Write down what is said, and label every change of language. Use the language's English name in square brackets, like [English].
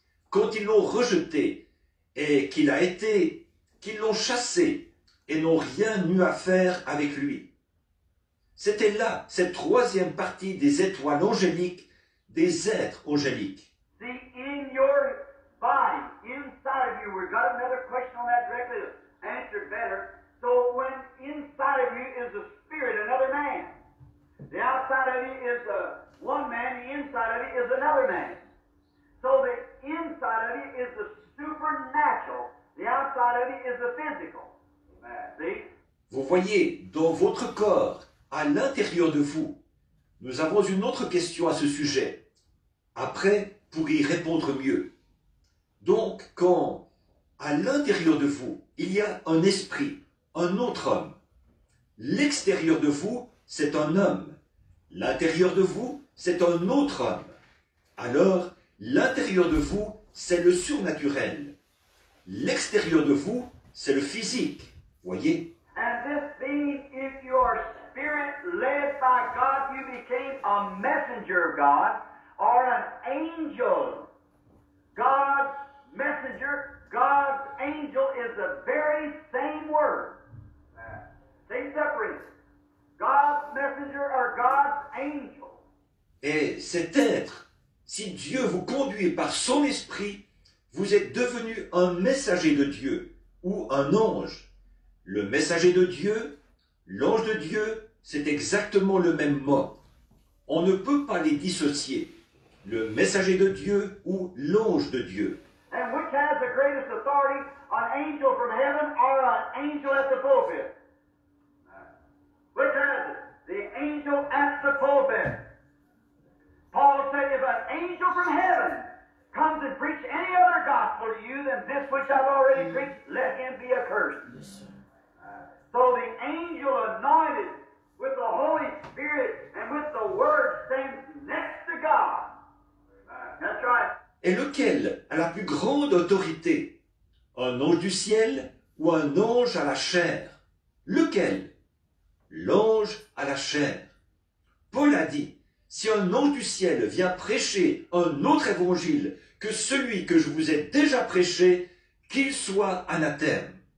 [French] Quand ils l'ont rejeté, et qu'ils l'ont chassé et n'ont rien eu à faire avec lui. C'était là, cette troisième partie des étoiles angéliques, des êtres angéliques. [English] See, in your body, inside of you, we've got another question on that directly to answer better. So when inside of you is a spirit, another man. The outside of you is one man, the inside of you is another man. So the inside of you is the supernatural. The outside of it is the physical. See? [French] Vous voyez, dans votre corps, à l'intérieur de vous, nous avons une autre question à ce sujet. Après, pour y répondre mieux. Donc, quand, à l'intérieur de vous, il y a un esprit, un autre homme, l'extérieur de vous, c'est un homme. L'intérieur de vous, c'est un autre homme. Alors, l'intérieur de vous, c'est le surnaturel. L'extérieur de vous, c'est le physique. Voyez? [English] And this being, if your spirit led by God, you became a messenger of God or an angel. God's messenger, God's angel is the very same word. They separate. God's messenger or God's angel. [French] Et cet être, si Dieu vous conduit par son esprit, vous êtes devenu un messager de Dieu ou un ange. Le messager de Dieu, l'ange de Dieu, c'est exactement le même mot. On ne peut pas les dissocier. Le messager de Dieu ou l'ange de Dieu. [English] And which has the greatest authority, an angel from heaven or an angel at the pulpit? Which has it? The angel at the pulpit. Paul said, if an angel from heaven comes and preach any other gospel to you than this which I've already preached, let him be accursed. Yes, sir. So the angel anointed with the Holy Spirit and with the Word stands next to God. That's right. [French] Et lequel a la plus grande autorité? Un ange du ciel ou un ange à la chair? Lequel? L'ange à la chair. Paul a dit, si un ange du ciel vient prêcher un autre évangile que celui que je vous ai déjà prêché, qu'il soit anathème.